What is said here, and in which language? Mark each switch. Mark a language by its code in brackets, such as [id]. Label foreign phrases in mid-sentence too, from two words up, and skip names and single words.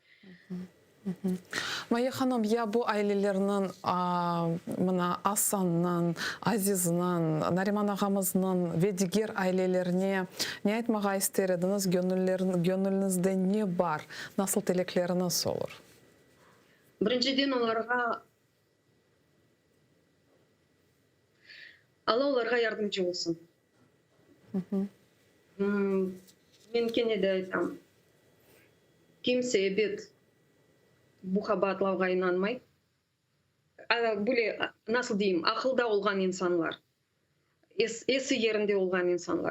[crh] Maya Hanım, ya bu ailelerinin, mına Asan'ın, Aziz'nin, Nariman ağamızın ve diğer ailelerine ne etmeye isterdiniz, gönlünüzde ne var, nasıl tilekleriniz olur? Birinciden onlara Allah onlara yardımcı olsun. Men kene de aytam. Kimse bet bu habatlarga inanmay. Böyle nasıl diyeyim, akılda olgan insanlar, esi yerinde olgan insanlar.